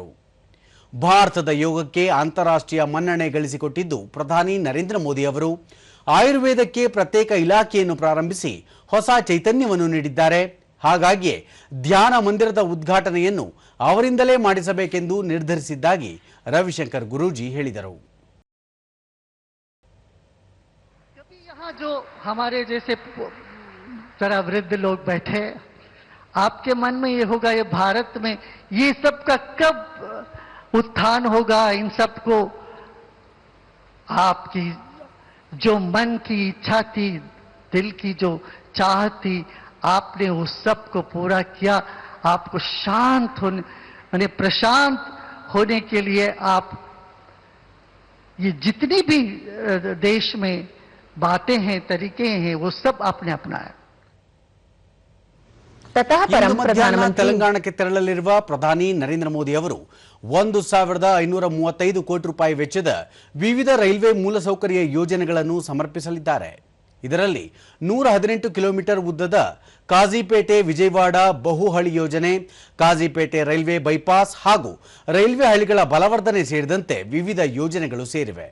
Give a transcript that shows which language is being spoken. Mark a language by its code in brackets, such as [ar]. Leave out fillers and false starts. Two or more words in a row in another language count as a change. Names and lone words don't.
[kn] ಭಾರತದ ಯೋಗಕ್ಕೆ ಅಂತಾರಾಷ್ಟ್ರೀಯ ಮನ್ನಣೆ ಗಳಿಸಿಕೊಟ್ಟಿದ್ದು ಪ್ರಧಾನಿ ನರೇಂದ್ರ ಮೋದಿ ಅವರು. ಆಯುರ್ವೇದಕ್ಕೆ ಪ್ರತ್ಯೇಕ ಇಲಾಖೆಯನ್ನು ಪ್ರಾರಂಭಿಸಿ ಹೊಸ ಚೈತನ್ಯವನ್ನು ನೀಡಿದ್ದಾರೆ. ಹಾಗಾಗಿಯೇ ಧ್ಯಾನ ಮಂದಿರದ ಉದ್ಘಾಟನೆಯನ್ನು ಅವರಿಂದಲೇ ಮಾಡಿಸಬೇಕೆಂದು ನಿರ್ಧರಿಸಿದ್ದಾಗಿ ರವಿಶಂಕರ್ ಗುರೂಜಿ ಹೇಳಿದರು. [hi] जो हमारे जैसे जरा वृद्ध लोग बैठे, आपके मन में ये होगा, ये भारत में ये सब का कब उत्थान होगा? इन सब को आपकी जो मन की इच्छा थी, दिल की जो चाहत थी, आपने उस सब को पूरा किया. आपको शांत होने यानी प्रशांत होने के लिए आप ये जितनी भी देश में बातें हैं, तरीके हैं, वो सब आपने अपनाया. [kn] ತೆಲಂಗಾಣಕ್ಕೆ ತೆರಳಲಿರುವ ಪ್ರಧಾನಿ ನರೇಂದ್ರ ಮೋದಿ ಅವರು 1,535 ಕೋಟಿ ರೂಪಾಯಿ ವೆಚ್ಚದ ವಿವಿಧ ರೈಲ್ವೆ ಮೂಲಸೌಕರ್ಯ ಯೋಜನೆಗಳನ್ನು ಸಮರ್ಪಿಸಲಿದ್ದಾರೆ. ಇದರಲ್ಲಿ 118 ಕಿಲೋಮೀಟರ್ ಉದ್ದದ ಕಾಜಿಪೇಟೆ ವಿಜಯವಾಡ ಬಹುಹಳಿ ಯೋಜನೆ, ಕಾಜಿಪೇಟೆ ರೈಲ್ವೆ ಬೈಪಾಸ್ ಹಾಗೂ ರೈಲ್ವೆ ಹಳಿಗಳ ಬಲವರ್ಧನೆ ಸೇರಿದಂತೆ ವಿವಿಧ ಯೋಜನೆಗಳು ಸೇರಿವೆ.